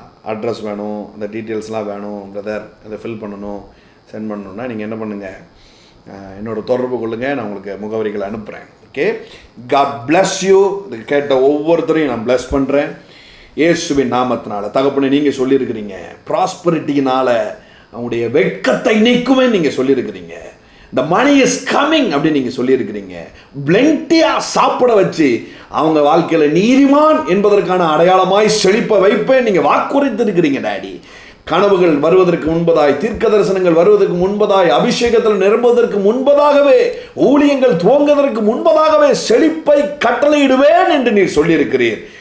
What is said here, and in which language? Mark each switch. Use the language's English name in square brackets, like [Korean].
[Tamil] Address வேணும், அந்த டீட்டெயில்ஸ்லாம் வேணும் பிரதர், அதை ஃபில் பண்ணணும், சென்ட் பண்ணணுன்னா நீங்கள் என்ன பண்ணுங்கள்? என்னோட தொடர்பு கொள்ளுங்கள், நான் உங்களுக்கு முகவரிகளை அனுப்புகிறேன். Okay, [English] God bless you. [Tamil] இது கேட்ட ஒவ்வொருத்தரையும் நான் பிளஸ் பண்ணுறேன் இயேசுவின் நாமத்தினால. தகப்பனே, நீங்கள் சொல்லியிருக்கிறீங்க ப்ராஸ்பரிட்டியினால் அவங்களுடைய வெட்கத்தை நீக்குமே நீங்கள் சொல்லியிருக்கிறீங்க. [English] The money is coming [Tamil] அப்படின்னு நீங்கள் சொல்லியிருக்கிறீங்க. பிளென்டியாக சாப்பிட வச்சு அவங்க வாழ்க்கையில் நீதிமான் என்பதற்கான அடையாளமாய் செழிப்ப வைப்பேன் நீங்கள் வாக்குறுத்திருக்கிறீங்க டாடி. கனவுகள் வருவதற்கு முன்பதாய், தீர்க்க தரிசனங்கள் வருவதற்கு முன்பதாய், அபிஷேகத்தில் நிரம்புவதற்கு முன்பதாகவே, ஊழியங்கள் துவங்குவதற்கு முன்பதாகவே செழிப்பை கட்டளையிடுவேன் என்று நீர் சொல்லியிருக்கிறீர்.